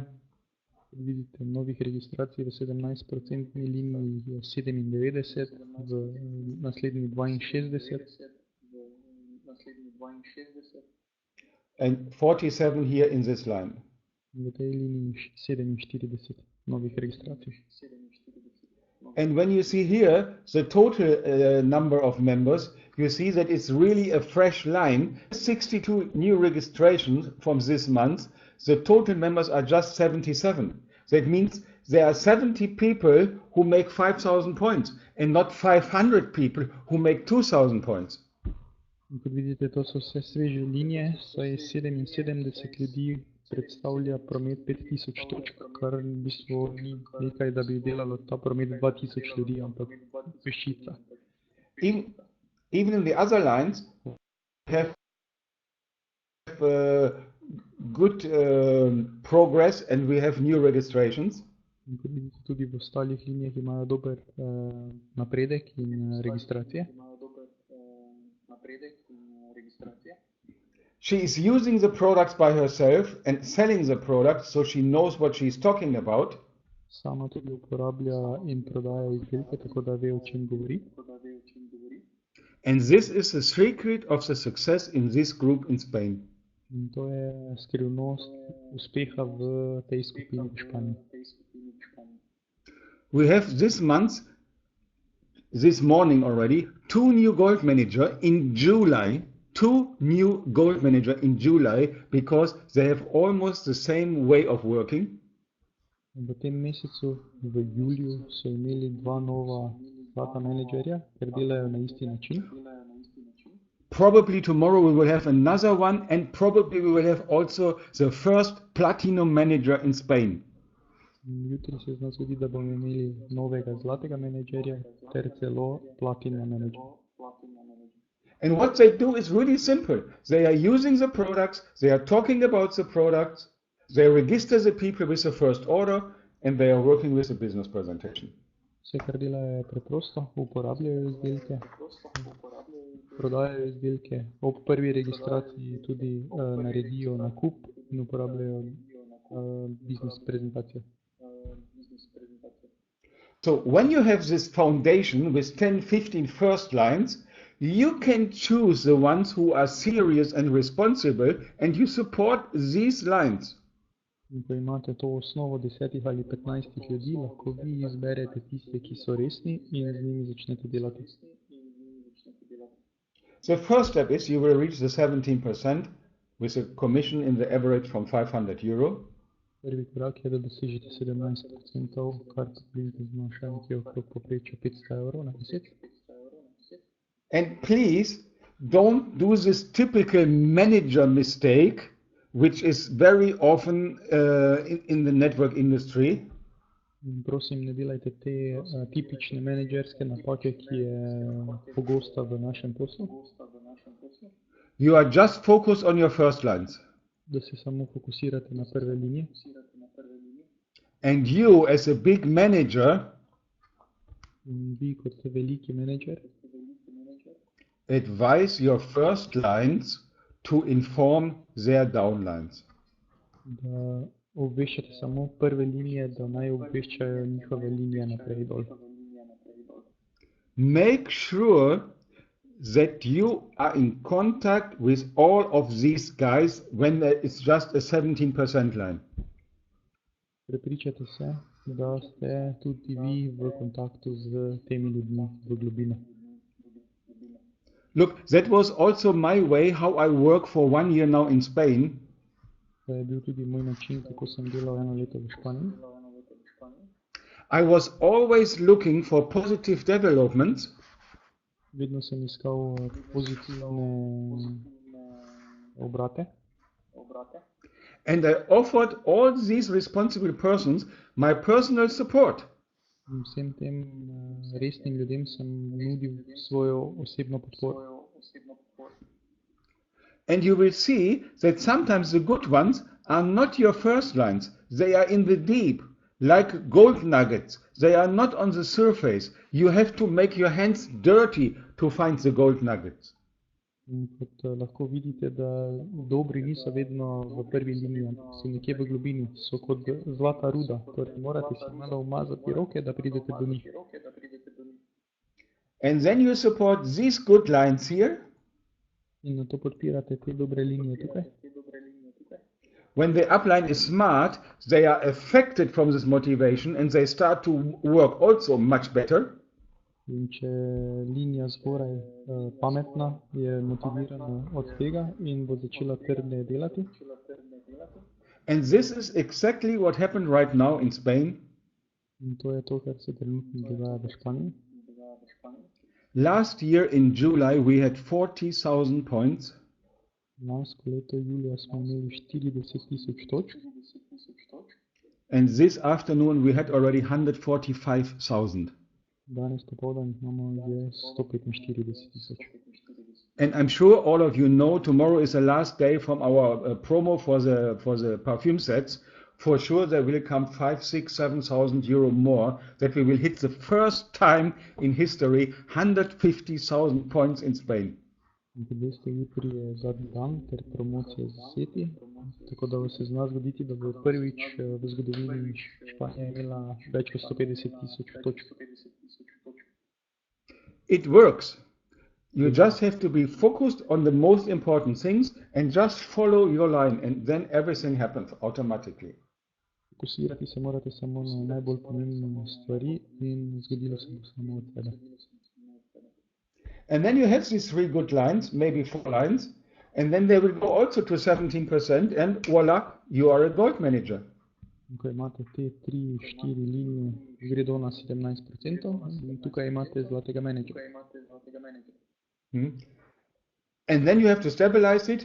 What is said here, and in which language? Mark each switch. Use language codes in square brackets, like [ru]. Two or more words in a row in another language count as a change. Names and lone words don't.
[sl] Vidite, novih registracij v 17% liniji je 97, v naslednji 62. [en] And 47 here in this line. [sl] V tej liniji 47 novih registracij. [en] And when you see here the total number of members, you see that it's really a fresh line. 62 new registrations from this month. The total members are just 77. That means there are 70 people who make 5,000 points and not 500 people who make 2,000 points. [sl] Kot vidite, to so vse sveže linije, saj 77 ljudi predstavlja promet 5000 točk, kar v bistvu ni nekaj, da bi delalo ta promet 2000 ljudi, ampak peščica. [en] Even in the other lines, we have good progress and we have new registrations. [sl] Kot vidite, tudi v ostalih linijah imajo dober napredek in registracije. [en] She is using the products by herself and selling the products, so she knows what she is talking about. [sl] Sama tudi uporablja in prodaja izdelke, tako da ve, o čem govori. [en] And this is the secret of the success in this group in Spain. [sl] In to je skrivnost uspeha v tej skupini v Španiji. [en] We have this month this morning already 2 new gold manager in July. 2 new gold manager in July because they have almost the same way of working. [sl] V tem mesecu, v juliju, so imeli dva nova zlata menedžerja, ker delajo na isti način. [en] Probably tomorrow we will have another one, and probably we will have also the first platinum manager in Spain. [sl] Jutri se zna zgodi, da bomo imeli novega zlatega menedžerja ter celo platina menedžerja. [en] And what they do is really simple. They are using the products, they are talking about the products, they register the people with the first order, and they are working with the business presentation. [sl] Vse, kar delajo, je preprosto, uporabljajo izdelke, prodajajo izdelke, ob prvi registraciji tudi naredijo nakup in uporabljajo biznis prezentacijo. [en] So when you have this foundation with 10, 15 first lines, you can choose the ones who are serious and responsible, and you support these lines. [sl] In ko imate to osnovo 10 ali 15 ljudi, lahko vi izberete tiste, ki so resni in z njimi začnete delati. [en] The first step is you will reach the 17% with a commission in the average from 500 euro. [sl] Prvi korak je, da dosežete 17%, kar približno znaša nekje okrog povprečja 500 evrov na mesec. [en] And please don't do this typical manager mistake, which is very often in the network industry. [sl] Prosim, ne delajte te tipične menedžerske napake, ki je pogosta v našem poslu. [en] You are just focused on your first lines. [sl] Da se samo fokusirate na prve linije. [en] And you as a big manager [sl] vi kot veliki menedžer [en] advise your first lines to inform their downlines. [sl] Da obveščate samo prve linije, da naj obveščajo njihove linije naprej dol. [en] Make sure that you are in contact with all of these guys when it's just a 17% line. [sl] Prepričajte se, da ste tudi vi v kontaktu z temi ljudmi v globino. [en] Look, that was also my way how I work for 1 year now in Spain. [sl] To je bil tudi moj način, kako sem delal 1 leto v Španiji. [en] I was always looking for positive developments. [sl] Vedno sem iskal pozitivne obrate. [en] And I offered all these responsible persons my personal support. [sl] In vsem tem resnim ljudem sem nudil svojo osebno podporo. [en] And you will see that sometimes the good ones are not your first lines. They are in the deep, like gold nuggets. They are not on the surface. You have to make your hands dirty to find the gold nuggets. [sl] In kot lahko vidite, da dobri niso vedno v prvi liniji, so nekje v globini, so kot zlata ruda. Torej morate si malo umazati roke, da pridete do njih. [en] And then you support these good lines here. [sl] In na to podpirate te dobre linije tukaj. [en] When the upline is smart, they are affected from this motivation and they start to work also much better. [sl] In če linija zgoraj pametna, je motivirana od tega in bo začela trdneje delati. [en] And this is exactly what happened right now in Spain. [sl] In to je to, kar se trenutno dogaja v Španiji. [en] Last year in July we had 40,000 points. [sl] Lansko leto julija smo imeli 40,000 točk. [en] And this afternoon we had already 145,000. [sl] Danes popoldan imamo že 145,000. [en] And I'm sure all of you know tomorrow is the last day from our promo for the perfume sets. For sure there will come 5, 6, 7,000 euro more, that we will hit the first time in history 150,000 points in Spain. [sl] In kot veste, jutri je zadnji dan ter promocije za seti, tako da se zna zgoditi, da bo prvič v zgodovini Španija imela več kot 150,000 točk. [en] It works. You just have to be focused on the most important things and just follow your line, and then everything happens automatically. [sl] Fokusirati se morate samo na najbolj pomembne stvari in zgodilo se bo samo od sebe. [en] And then you have these 3 good lines, maybe 4 lines, and then they will go also to 17%, and voila, you are a gold manager. [sl] Ko imate te 3-4 linije, gredo na 17% in tukaj imate zlatega menedžera. [en] And then you have to stabilize it.